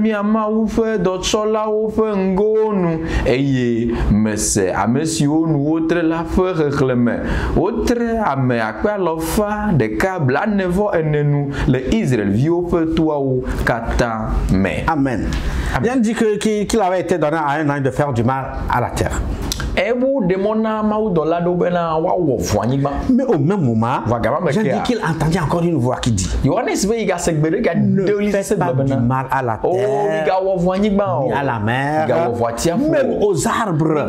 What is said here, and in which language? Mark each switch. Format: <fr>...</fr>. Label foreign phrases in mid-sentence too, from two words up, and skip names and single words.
<ee>miamawu ƒe dɔtsɔlawo ƒe ŋgonu eye mese ame siwo nu wotre la ƒe xexlẽme wotre ame 144 nu le Israelviwo ƒe toawo katã me. Amen.</ee> <fr>Bien dit qu'il avait été donné à un ange de faire du mal à la terre. Mais au même moment, j'ai dit qu'il entendait encore une voix qui dit: ne faites pas du mal à la terre, ni à la mer, même aux arbres.</fr>